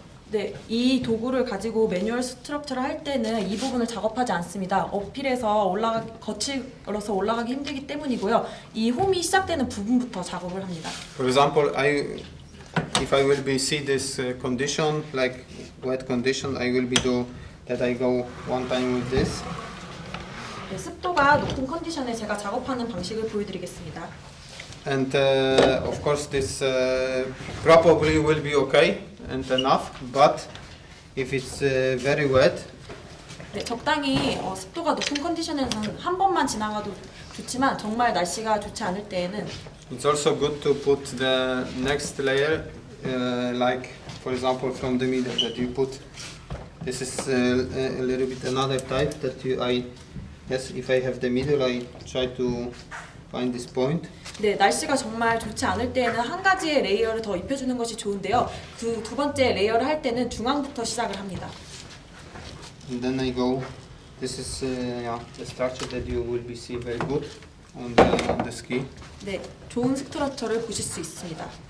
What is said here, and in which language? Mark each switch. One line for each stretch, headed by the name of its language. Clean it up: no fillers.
Korean: 네, 이 도구를 가지고 매뉴얼 스트럭처를 할 때는 이 부분을 작업하지 않습니다. 어필에서 거칠어서 올라가기 힘들기 때문이고요. 이 홈이 시작되는 부분부터 작업을 합니다.
English: For example, if I will be see this condition like wet condition, I will be do that I go one time with this.
Korean: 네, 습도가 높은 컨디션에 제가 작업하는 방식을 보여드리겠습니다.
English: And of course this probably will be okay and enough, but if it's very wet,
Korean: 네, 적당히 습도가 높은 컨디션에서는 한 번만 지나가도 좋지만 정말 날씨가 좋지 않을 때에는
English: it's also good to put the next layer, like for example from the middle that you put. This is a little bit another type that if I have the middle, I try to find this point.
Korean: 네, 날씨가 정말 좋지 않을 때에는 한 가지의 레이어를 더 입혀주는 것이 좋은데요. 그 두 번째 레이어를 할 때는 중앙부터 시작을 합니다.
English: And then I go. This is the structure that you will be see very good. on the ski.
Korean: 네, 좋은 스트럭처를 보실 수 있습니다.